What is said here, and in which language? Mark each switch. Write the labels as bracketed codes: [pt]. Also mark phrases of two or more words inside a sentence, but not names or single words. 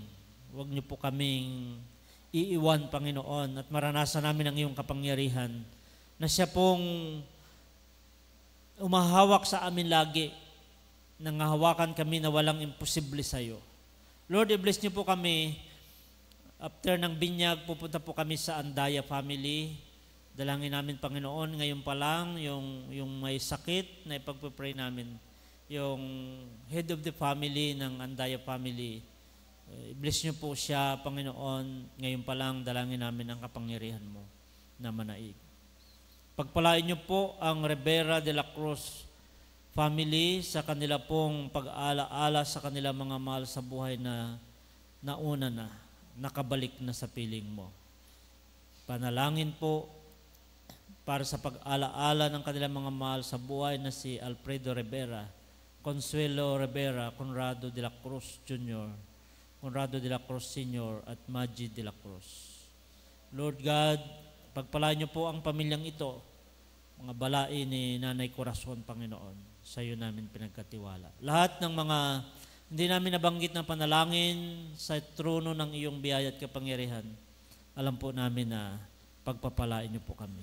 [tl] Huwag niyo po kaming iiwan, Panginoon, at maranasan namin ang iyong kapangyarihan na siya pong umahawak sa amin lagi, nangahawakan kami na walang imposible sa iyo. Lord, i-bless niyo po kami. After ng binyag, pupunta po kami sa Andaya family. Dalangin namin, Panginoon, ngayon pa lang, yung may sakit na ipagpapray namin, yung [en] head of the family [tl] ng Andaya family, i-bless niyo po siya, Panginoon, ngayon pa lang, dalangin namin ang kapangyarihan mo na manaig. Pagpalain niyo po ang Rivera de la Cruz family sa kanila pong pag-aala-ala sa kanila mga mahal sa buhay na nauna na, nakabalik na sa piling mo. Panalangin po para sa pag-ala-ala ng kanilang mga mahal sa buhay na si Alfredo Rivera, Consuelo Rivera, Conrado de la Cruz Jr., Conrado de la Cruz Sr. at Maggie de la Cruz. [en] Lord God, [tl] pagpalain niyo po ang pamilyang ito, mga balai ni Nanay Corazon, Panginoon. Sa iyo namin pinagkatiwala. Lahat ng mga hindi namin nabanggit na panalangin sa trono ng iyong biyaya at kapangyarihan, alam po namin na pagpapalain niyo po kami.